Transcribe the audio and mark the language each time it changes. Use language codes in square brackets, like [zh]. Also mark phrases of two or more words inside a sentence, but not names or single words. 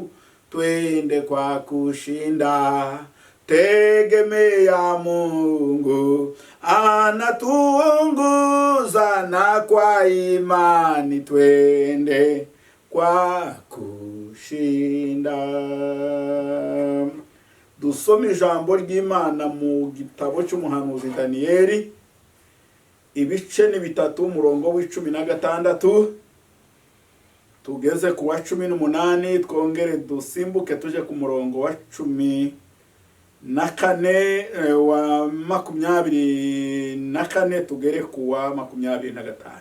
[sw] Twende kwa kushinda, tegemea Mungu anatuongoza, na kwa imani twende kwa kushinda. [rw] Dusome ijambo ry'Imana mu gitabo cy'umuhanuzi Daniyeli, ibice ni 3, umurongo w'16 tugeze ku wa 18, twongere dusimbuke tuje ku murongo wa 14 wa 24 tugere ku wa 25.